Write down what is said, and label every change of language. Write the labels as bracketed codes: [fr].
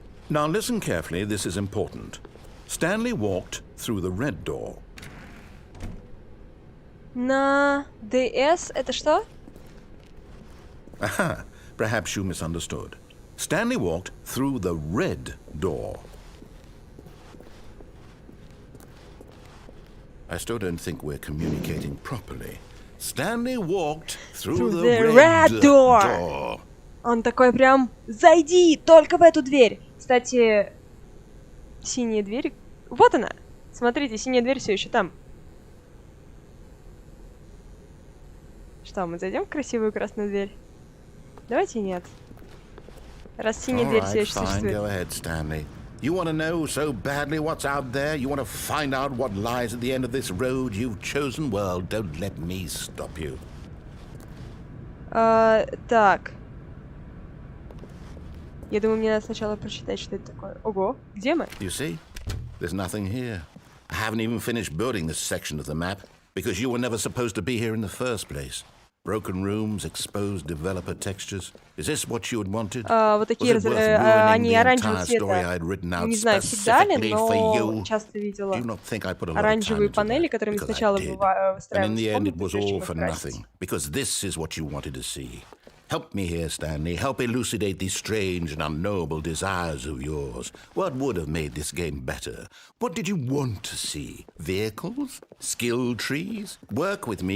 [en] Now listen carefully, this is important. Stanley walked through the red door. [ru] На DS это что? [en] Aha, perhaps you misunderstood. Stanley walked through the red door. I still don't think we're communicating properly. Stanley walked through the red door. [ru] Он такой прям, зайди только в эту дверь. Кстати, синяя дверь... Вот она! Смотрите, синяя дверь все еще там. Что, мы зайдем в красивую красную дверь? Давайте нет. Раз синяя дверь все еще существует. [en] Go ahead, Stanley. You want to know so badly what's out there? You want to find out what lies at the end of this road you've chosen? Well, don't let me stop you. [ru] Так. Я думаю, мне надо сначала прочитать, что это такое. Ого, где мы? [en] You see? There's nothing here. I haven't even finished building this section of the map, because you were never supposed to be here in the first place. Broken rooms, exposed developer textures. Is this what you had wanted? [ru] Вот такие, они оранжевого цвета. Не знаю, всегда ли, но часто видела оранжевые панели, которыми сначала [en] And in the end, it was all for nothing, because this is what you wanted to see. Help me here, Stanley. Help elucidate these strange and unknowable desires of yours. What would have made this game better? What did you want to see? Vehicles? Skill trees? Work with me.